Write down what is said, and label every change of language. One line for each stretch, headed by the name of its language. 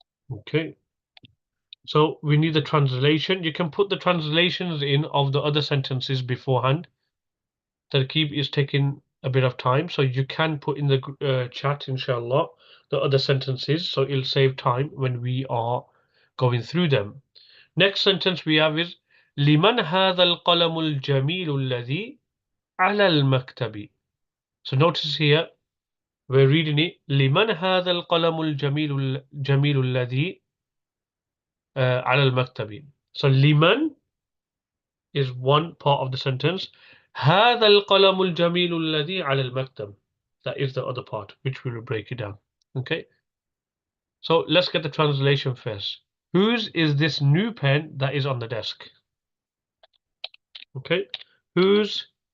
English: Okay, so we need the translation. You can put the translations in of the other sentences beforehand. Tarkib is taking a bit of time, so you can put in the chat, inshallah, the other sentences, so it'll save time when we are going through them. Next sentence we have is
Arabic: لمن هذا القلم الجميل الذي على المكتب.
English: So notice here we're reading it
Arabic: لمن هذا القلم الجميل الذي على المكتب.
English: So لمن is one part of the sentence.
Arabic: هذا القلم الجميل الذي على المكتب.
English: That is the other part, which we will break it down. Okay. So let's get the translation first. Whose is this new pen that is on the desk? Okay. Whose?